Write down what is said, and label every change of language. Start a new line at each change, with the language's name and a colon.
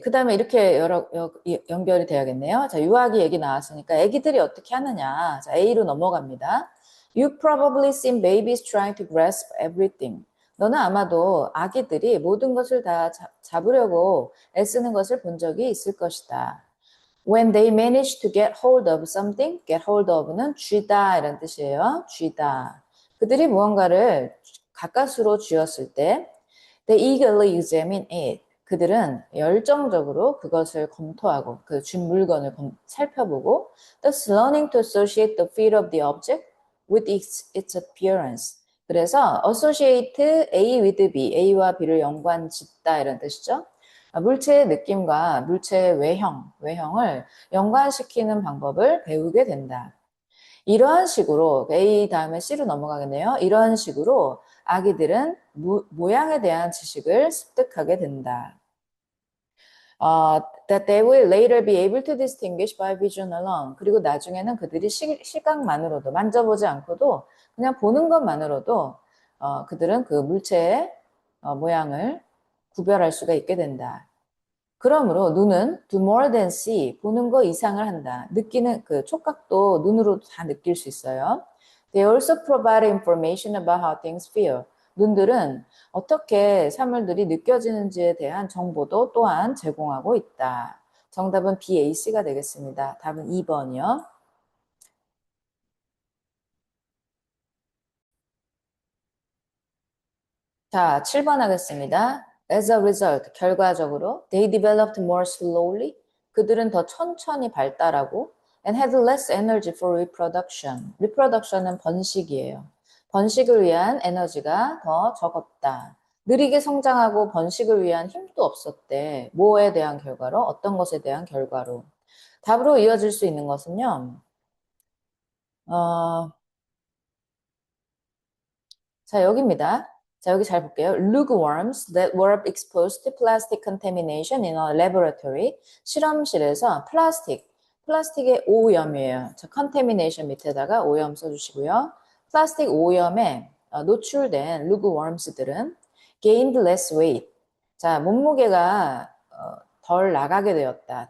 Korean: 그 다음에 이렇게 연결이 돼야겠네요. 자, 유아기 얘기 나왔으니까 애기들이 어떻게 하느냐. 자, A로 넘어갑니다.
English: You've probably seen babies trying to grasp everything.
Korean: 너는 아마도 아기들이 모든 것을 다 잡으려고 애쓰는 것을 본 적이 있을 것이다.
English: When they manage to get hold of something, get hold of는
Korean: 쥐다 이런 뜻이에요. 쥐다. 그들이 무언가를 가까스로 쥐었을 때
English: They eagerly examine it.
Korean: 그들은 열정적으로 그것을 검토하고 그 준 물건을 살펴보고
English: thus learning to associate the feel of the object with its appearance.
Korean: 그래서 associate A with B, A와 B를 연관 짓다 이런 뜻이죠. 물체의 느낌과 물체의 외형을 연관시키는 방법을 배우게 된다. 이러한 식으로 A 다음에 C로 넘어가겠네요. 이러한 식으로 아기들은 모양에 대한 지식을 습득하게 된다.
English: That they will later be able to distinguish by vision alone.
Korean: 그리고 나중에는 그들이 시각만으로도 만져보지 않고도 그냥 보는 것만으로도 그들은 그 물체의 모양을 구별할 수가 있게 된다. 그러므로 눈은
English: do more than see,
Korean: 보는 거 이상을 한다. 느끼는 그 촉각도 눈으로 다 느낄 수 있어요.
English: They also provide information about how things feel.
Korean: 눈들은 어떻게 사물들이 느껴지는지에 대한 정보도 또한 제공하고 있다. 정답은 B, A, C가 되겠습니다. 답은 2번이요. 자, 7번 하겠습니다.
English: As a result,
Korean: 결과적으로
English: they developed more slowly.
Korean: 그들은 더 천천히 발달하고
English: and had less energy for reproduction.
Korean: reproduction은 번식이에요. 번식을 위한 에너지가 더 적었다. 느리게 성장하고 번식을 위한 힘도 없었대. 뭐에 대한 결과로? 어떤 것에 대한 결과로? 답으로 이어질 수 있는 것은요. 자, 여기입니다. 자, 여기 잘 볼게요.
English: Lukeworms that were exposed to plastic contamination in a laboratory.
Korean: 실험실에서 플라스틱의 오염이에요. 자, contamination 밑에다가 오염 써주시고요. 플라스틱 오염에 노출된 lukeworms들은
English: gained less weight.
Korean: 자, 몸무게가 덜 나가게 되었다.